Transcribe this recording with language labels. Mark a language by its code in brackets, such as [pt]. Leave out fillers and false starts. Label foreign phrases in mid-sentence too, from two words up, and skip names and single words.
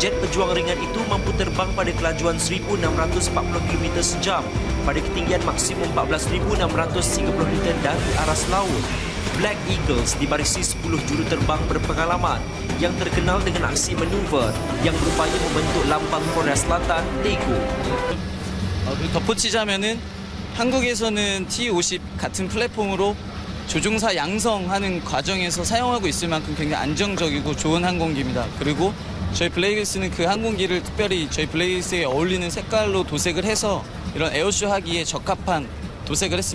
[ms] Jet pejuang ringan itu mampu terbang pada kelajuan 1,640 km sejam pada ketinggian maksimum 14,630 meter dari aras laut. Black Eagles dibarisi 10 juruterbang berpengalaman yang terkenal dengan aksi manuver yang berupaya membentuk lambang Korea Selatan Daegu. [ko] 덧붙이자면은 한국에서는 T-50 같은 플랫폼으로 조종사 양성하는 과정에서 사용하고 있을 만큼 굉장히 안정적이고 좋은 항공기입니다. 그리고 저희 블레이글스는 그 항공기를 특별히 저희 블레이글스에 어울리는 색깔로 도색을 해서 이런 에어쇼 하기에 적합한 도색을 했습니다.